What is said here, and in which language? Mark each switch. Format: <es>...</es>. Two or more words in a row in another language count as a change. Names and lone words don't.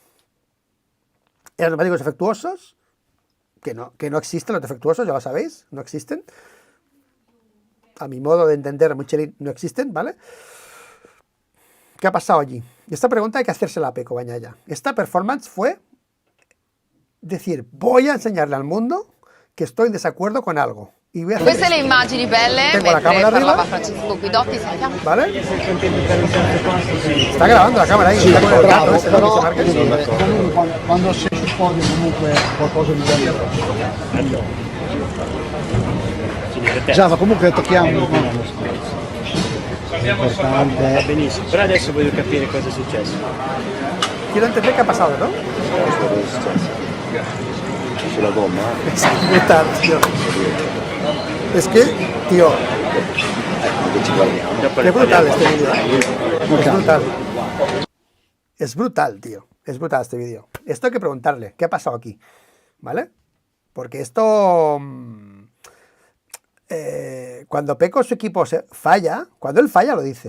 <es>¿Eran neumáticos defectuosos? Que no existen los defectuosos, ya lo sabéis, no existen. A mi modo de entender, Michelin no existen, ¿vale? ¿Qué ha pasado allí? Y esta pregunta hay que hacérsela a Pecco Bagnaia. Esta performance fue decir, voy a enseñarle al mundo que estoy en desacuerdo con algo. Y voy a hacer</es> <it>Queste le immagini belle</it> <es>Tengo la</es> <it>mentre</it> <es>cámara</es> <it>parlava</it> <es>arriba.</es> <it>Francesco Guidotti. Sentiamo.</it> <es>¿Vale? Está grabando la cámara ahí.</es> <it>Sì,</it> <es>Está con el</es> <it>bravo,</it> <es>gato ese, ¿no?</es> <it>però</it> <es>Que se</es> <it>voglio</it> <es>marca.</es> <it>dire, comunque quando sei sul podio comunque qualcosa di bello. Già, ma comunque tocchiamo. No, no, scherzo. L'importante Va è benissimo, però adesso voglio capire cosa è successo.</it> <es>Quiero entender qué ha pasado, ¿no?</es> <it>Cosa è successo? Sulla gomma?</it> <es>Es brutal, tío. Es que, tío,</es> <it>Ecco, ci guardiamo. Dopo</it> <es>qué</es> <it>ne</it> <es>brutal</es> <it>parliamo.</it> <es>este vídeo. Es brutal. Es brutal, tío. Es brutal este vídeo. Esto hay que preguntarle, ¿qué ha pasado aquí? ¿Vale? Porque esto... cuando Pecco su equipo falla, cuando él falla lo dice.</es>